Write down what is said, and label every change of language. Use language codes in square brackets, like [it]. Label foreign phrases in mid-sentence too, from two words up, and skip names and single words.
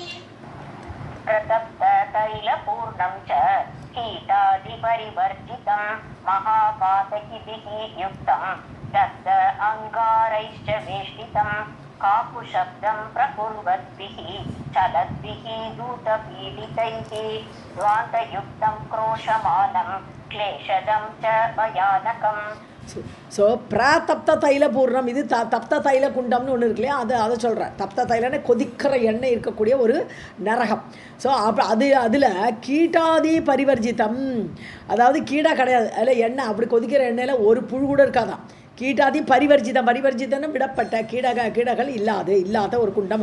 [sa] प्रतप्ततैलपूर्णं च कीटादिपरिवर्जितं महापातकिभिः युक्तं दग्ध अङ्गारैश्च वेष्टितं काकुशब्दं प्रकुर्वद्भिः चलद्भिः दूतपीडितैः द्वान्तयुक्तं क्रोशमानं क्लेशदं च भयानकम्. [ta] ஸோ [sa] तप्त तैल पूर्णं [ta] இது [sa] तप्त तैल [ta] குண்டம்னு ஒன்று இருக்கு இல்லையா, அதை சொல்கிறேன். தப்த தைலன்னு கொதிக்கிற எண்ணெய் இருக்கக்கூடிய ஒரு நரகம். ஸோ அதில் [sa] कीटादि परिवर्जितं, [ta] அதாவது கீடா கிடையாது அதில் எண்ணெய். அப்படி கொதிக்கிற எண்ணெயில் ஒரு புழு கூட இருக்காதான். [sa] कीटादि परिवर्जितं, [ta] பரிவர்ஜிதம்னு விடப்பட்ட கீடகள் இல்லாத ஒரு குண்டம்.